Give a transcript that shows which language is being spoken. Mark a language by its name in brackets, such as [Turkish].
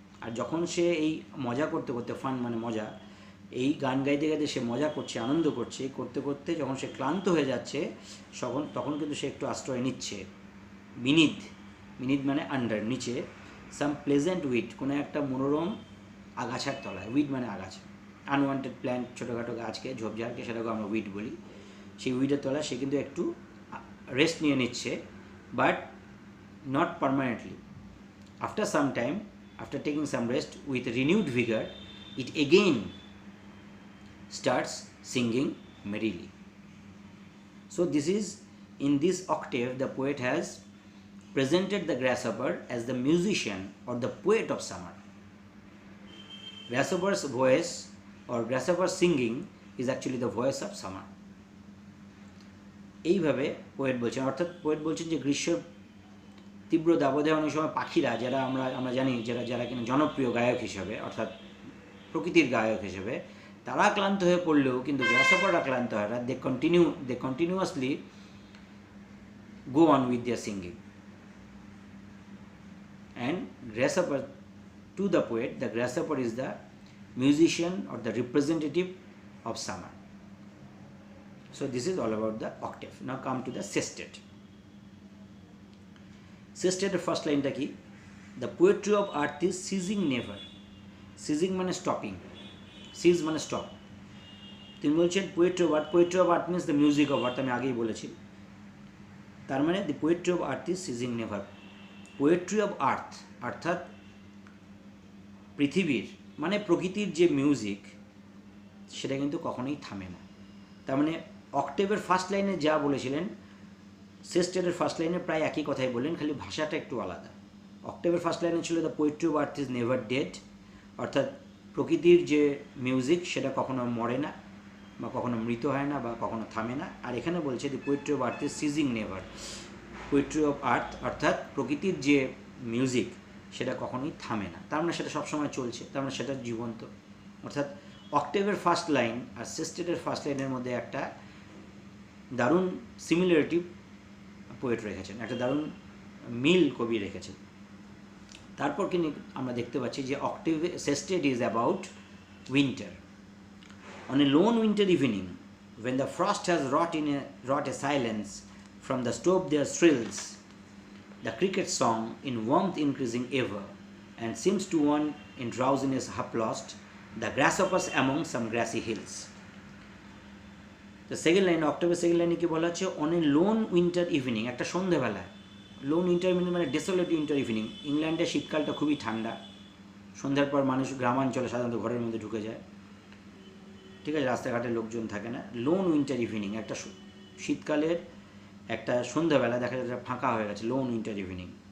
[Bangla] আর যখন সে এই মজা করতে করতে, ফান মানে মজা, এই গান গাইতে গাইতে সে মজা করছে, আনন্দ করছে, করতে করতে যখন সে ক্লান্ত হয়ে যাচ্ছে তখন কিন্তু সে একটু আশ্রয় নিচ্ছে বিনিথ মানে আন্ডার, নিচে, [English] some pleasant weed, [Bangla] কোনো একটা মনোরম আগাছার তলায়। উইড মানে আগাছা, [English] unwanted plant, [Bangla] ছোটোখাটো গাছকে, ঝোপঝাড়কে, সেটাকে আমরা উইড বলি। সেই উইডের তলায় সে কিন্তু একটু রেস্ট নিয়ে নিচ্ছে, [English] But not permanently. After some time, after taking some rest with renewed vigor, it again starts singing merrily. So this is, in this octave, the poet has presented the grasshopper as the musician or the poet of summer. Grasshopper's voice or grasshopper singing is actually the voice of summer. [Bangla] এইভাবে poet বলছেন, অর্থাৎ poet বলছেন যে গ্রীষ্মের তীব্র দাবদাহে অনেক সময় পাখিরা, যারা আমরা জানি যারা কিনা জনপ্রিয় গায়ক হিসেবে, অর্থাৎ প্রকৃতির গায়ক হিসেবে, তারা ক্লান্ত হয়ে পড়লেও কিন্তু গ্রাসহপাররা ক্লান্ত হয় না। [English] They continuously go on with their singing. And grasshopper, to the poet, the grasshopper is the musician or the representative of summer. So this is all about the octave. Now come to the sestet. Sestet first line [Bangla] ta ki, [English] the poetry of earth is ceasing never. Ceasing মানে stopping, cease মানে stop. [Bangla] তিনি বলছেন [English] poetry of earth means the music of earth, [Bangla] আমি আগেই বলেছি। তার মানে [English] the poetry of earth is ceasing never. Poetry of earth [Bangla] অর্থাৎ পৃথিবীর মানে প্রকৃতির যে মিউজিক, সেটা কিন্তু কখনোই থামে না। তার মানে অক্টেভের ফার্স্ট লাইনে যা বলেছিলেন, সেস্টেটের ফার্স্ট লাইনে প্রায় একই কথাই বললেন, খালি ভাষাটা একটু আলাদা। অক্টেভের ফার্স্ট লাইনে ছিল [English] the poetry of earth is never dead, [Bangla] অর্থাৎ প্রকৃতির যে মিউজিক সেটা কখনো মরে না বা কখনো মৃত হয় না বা কখনো থামে না। আর এখানে বলছে [English] The poetry of earth is ceasing never. Poetry of earth [Bangla] অর্থাৎ প্রকৃতির যে মিউজিক সেটা কখনোই থামে না, তার মানে সেটা সবসময় চলছে, তার মানে সেটা জীবন্ত। অর্থাৎ অক্টেভের ফার্স্ট লাইন আর সেস্টেটের ফার্স্ট লাইনের মধ্যে একটা দারুণ সিমিলারিটি পোয়েট রেখেছেন, একটা দারুণ মিল কবি রেখেছেন। তারপর কিন্তু আমরা দেখতে পাচ্ছি যে [English] Octave sestet is about winter. On a lone winter evening, when the frost has wrought a silence, from the stove there thrills the cricket song in warmth increasing ever, and seems to one in drowsiness half lost, the grasshoppers among some grassy hills. The second line, October second line, [Bangla] কি বলা হচ্ছে [English] on a lone winter evening, [Bangla] একটা সন্ধ্যাবেলায়। [English] lone winter evening [Bangla] মানে [English] Desolate winter evening. [Bangla] ইংল্যান্ডে শীতকালটা খুবই ঠান্ডা, সন্ধ্যার পর মানুষ গ্রামাঞ্চলে সাধারণত ঘরের মধ্যে ঢুকে যায়, ঠিক আছে, রাস্তাঘাটে লোকজন থাকে না। [English] lone winter evening, [Bangla] একটা শীতকালের একটা সন্ধ্যাবেলা দেখা যাচ্ছে ফাঁকা হয়ে গেছে, লোন উইন্টার ইভিনিং।